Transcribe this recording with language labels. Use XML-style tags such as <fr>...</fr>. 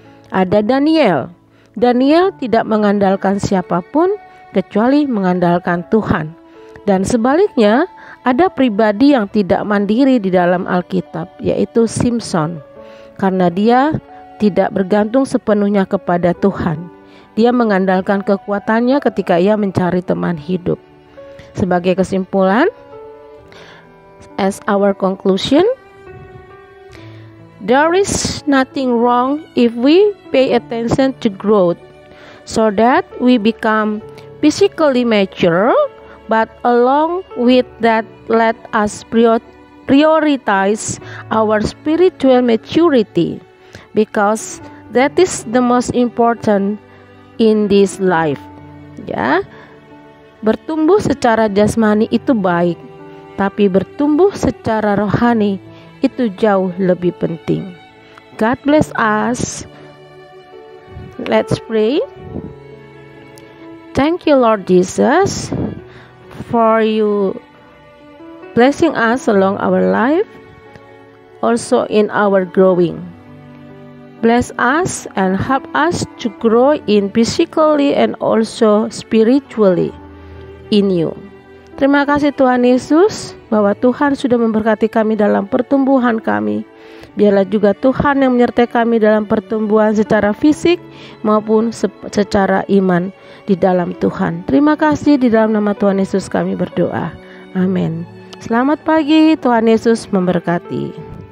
<id>Ada Daniel. Daniel tidak mengandalkan siapapun kecuali mengandalkan Tuhan. Dan sebaliknya, ada pribadi yang tidak mandiri di dalam Alkitab, yaitu Simson. Karena dia tidak bergantung sepenuhnya kepada Tuhan. Dia mengandalkan kekuatannya ketika ia mencari teman hidup. Sebagai kesimpulan,</id> <en>as our conclusion, there is nothing wrong if we pay attention to growth, so that we become physically mature, but along with that, let us prioritize our spiritual maturity, because that is the most important in this life.</en> <id>Ya, bertumbuh secara jasmani itu baik, tapi bertumbuh secara rohani itu jauh lebih penting.</id> <en>God bless us. Let's pray. Thank you, Lord Jesus, for you blessing us along our life, also in our growing. Bless us and help us to grow in physically and also spiritually in you.</en> <id>Terima kasih Tuhan Yesus, bahwa Tuhan sudah memberkati kami dalam pertumbuhan kami. Biarlah juga Tuhan yang menyertai kami dalam pertumbuhan secara fisik maupun secara iman di dalam Tuhan. Terima kasih, di dalam nama Tuhan Yesus kami berdoa. Amin. Selamat pagi, Tuhan Yesus memberkati.</id>